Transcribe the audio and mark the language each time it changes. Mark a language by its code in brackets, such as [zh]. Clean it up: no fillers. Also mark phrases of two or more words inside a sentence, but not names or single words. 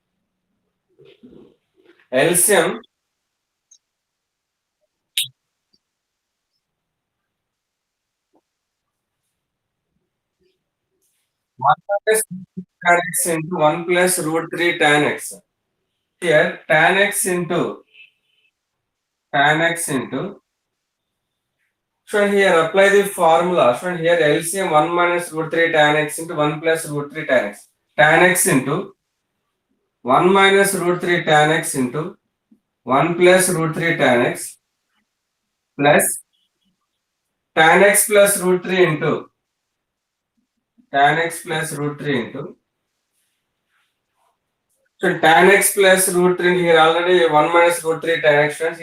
[en] LCM 1 minus tan x into 1 plus root 3 tan x. Here tan x into so here apply the formula. So here LCM 1 minus root 3 tan x into 1 plus root 3 tan x. Tan x into 1 minus root 3 tan x into 1 plus root 3 tan x plus tan x plus root 3 into tan x plus root 3 into so tan x plus root 3 here already 1 minus root 3 tan x friends.